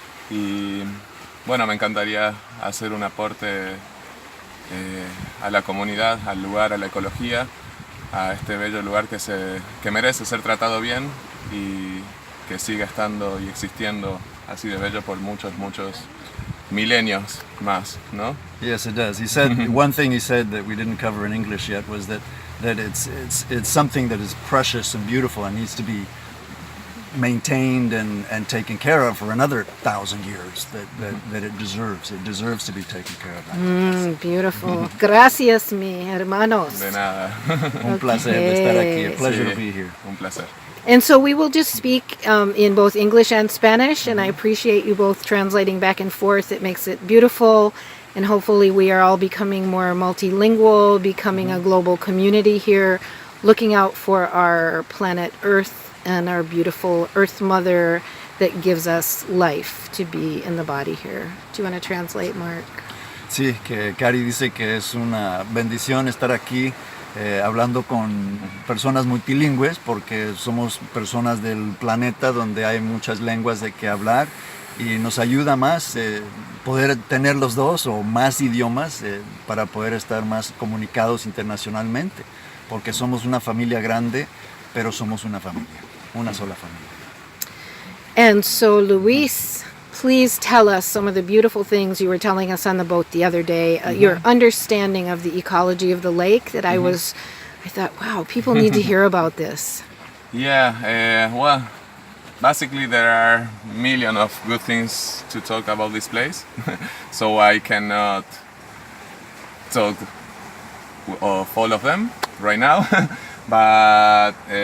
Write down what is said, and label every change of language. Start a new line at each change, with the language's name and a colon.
Spanish: Y bueno, me encantaría hacer un aporte a la comunidad, al lugar, a la ecología, a este bello lugar que merece ser tratado bien y que siga estando y existiendo así de bello por muchos milenios más, ¿no?
English: Yes, it does. He said one thing he said that we didn't cover in English yet was that it's something that is precious and beautiful and needs to be maintained and taken care of for another 1,000 years, that it deserves. It deserves to be taken care of.
Spanish: Beautiful. Gracias, mi hermanos. De nada. Un placer de estar aquí.
English: A pleasure to be here.
Spanish: Un placer.
English: And so we will just speak in both English and Spanish, and I appreciate you both translating back and forth. It makes it beautiful, and hopefully we are all becoming more multilingual, becoming a global community here, looking out for our planet Earth and our beautiful Earth Mother that gives us life to be in the body here. Do you want to translate, Mark?
Spanish: Sí, que Cari dice que es una bendición estar aquí hablando con personas multilingües porque somos personas del planeta donde hay muchas lenguas de que hablar y nos ayuda más poder tener los dos o más idiomas para poder estar más comunicados internacionalmente, porque somos una familia grande, pero somos una familia, una sola familia.
English: And so, Luis, please tell us some of the beautiful things you were telling us on the boat the other day, your understanding of the ecology of the lake that I thought, wow, people need to hear about this. Yeah, well, basically there are a million of good things to talk about this place, so I cannot talk of all of them right now, but